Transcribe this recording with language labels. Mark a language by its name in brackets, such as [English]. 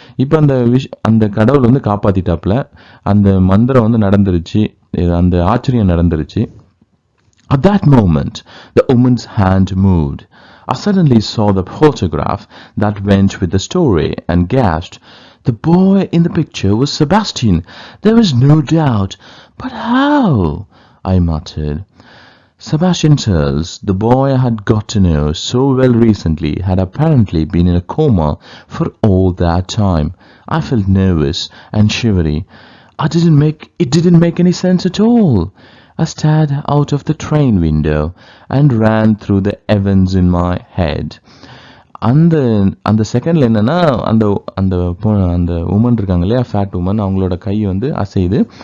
[Tamil] இப்போ அந்த கடவுள் காப்பாற்றிட்டாப்புல. அந்த மந்திரம் நடந்துருச்சு, அந்த ஆச்சரியம் நடந்துருச்சு. [English] At that moment, the woman's hand moved. I suddenly saw the photograph that went with the story and gasped. The boy in the picture was Sebastian. There was no doubt. But how? I muttered. Sebastian Schulz, the boy I had got to know so well recently, had apparently been in a coma for all that time. I felt nervous and shivery. It didn't make any sense at all. I stared out of the train window and ran through the events in my head. [Tamil] அந்த செகண்டில் என்னென்னா, அந்த woman இருக்காங்க இல்லையா, fat woman, அவங்களோட கை அசையுது.